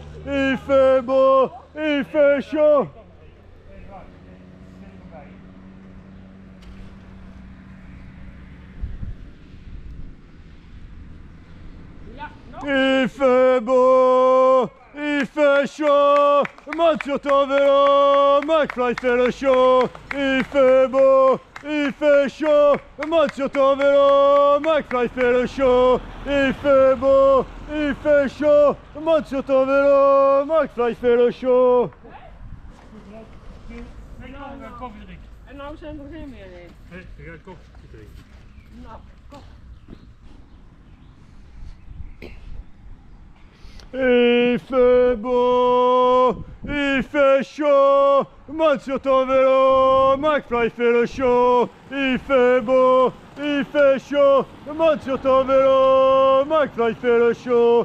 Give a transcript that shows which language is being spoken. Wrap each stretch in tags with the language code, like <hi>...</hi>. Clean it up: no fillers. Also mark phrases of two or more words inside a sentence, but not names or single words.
<fr>Il fait beau, il fait chaud. Il fait beau, il fait chaud, monte sur ton vélo, McFly fait le show. Il fait beau, il fait chaud, monte sur ton vélo, McFly fait le show. Il fait beau, il fait chaud, monte sur ton vélo, McFly fait le show.</fr> <nl>En nou koffie drinken. En nou zijn er geen meer in. Nee, ik ga koffie drinken. Nou, kom.</nl> <fr>Il fait beau, il fait chaud, monte sur ton vélo, McFly fait le show. Il fait beau, il fait chaud, monte sur ton vélo, McFly fait le show.</fr>